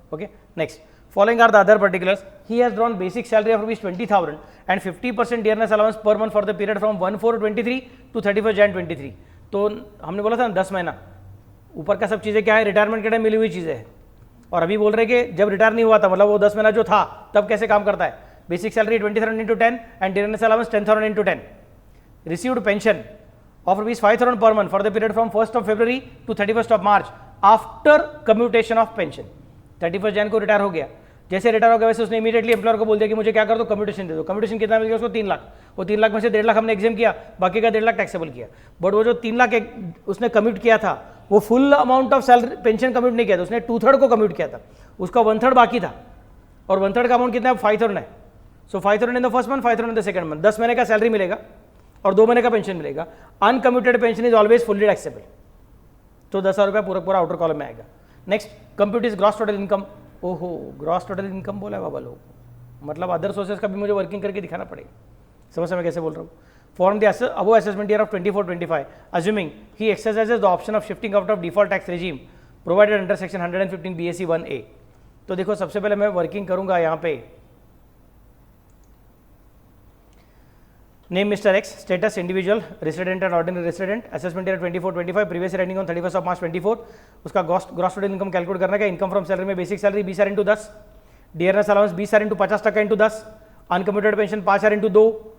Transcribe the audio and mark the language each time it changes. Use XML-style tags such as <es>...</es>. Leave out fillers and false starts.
<en>Okay, next, following are the other particulars. He has drawn basic salary of ₹20,000 and 50% dearness allowance per month for the period from 1/4/23 to 31 Jan 23।</en> <hi>तो हमने बोला था ना 10 महीना, ऊपर का सब चीज़ें क्या है? रिटायरमेंट के टाइम मिली हुई चीज़ें हैं। और अभी बोल रहे कि जब रिटायर नहीं हुआ था, मतलब वो 10 महीना जो था तब कैसे काम करता है? Basic salary 20,000 into 10 and dearness allowance 10,000 into 10।</hi> <en>Received pension of ₹5,000 per month for the period from 1st of February to 31st of March after commutation of pension।</en> <hi>31 Jan को रिटायर हो गया, जैसे रिटायर हो गया वैसे उसने इमीडिएटली एम्प्लॉयर को बोल दिया कि मुझे क्या कर दो? कम्यूटेशन दे दो। कम्यूटेशन कितना मिल गया उसको? 3 लाख। वो 3 लाख में से 1.5 लाख हमने एग्जाम किया, बाकी का 1.5 लाख टैक्सेबल किया। बट वो जो 3 लाख उसने कम्यूट किया था, वो full amount of salary pension commute नहीं किया था, उसने 2/3 को कम्यूट किया था, उसका 1/3 बाकी था। और 1/3 का अमाउंट कितना है? 5,000 है।</hi> <en>So 5,000 in the first month, 5,000 in the second month.</en> <hi>10 महीने का सैलरी मिलेगा और 2 महीने का पेंशन मिलेगा।</hi> <en>uncommuted pension is always fully taxable,</en> <hi>तो 10,000 रुपया पूरा पूरा आउटर कॉलम में आएगा। Next,</hi> <en>Compute is gross total income.</en> <hi>ओहो, ग्रॉस टोटल इनकम बोला है बाबा लोग, मतलब अदर सोर्सेज का भी मुझे वर्किंग करके दिखाना पड़ेगा। समझ मैं कैसे बोल रहा हूँ?</hi> <en>From the above assessment year of 24-25 assuming he exercises the option of shifting out of default tax regime provided under section 115 BAC 1A।</en> <hi>तो देखो सबसे पहले मैं वर्किंग करूंगा यहाँ पे, name mister x, status individual, resident and ordinary resident, assessment year 24-25,</hi> <en>Previous year ending on 31 March 24।</en> <hi>उसका gross total income calculate करने का। इनकम फ्रॉम सैलरी में basic salary 20,000 into 10, dearness allowance 20,000 into 50% into 10, uncommuted pension 5,000 into 2।</hi>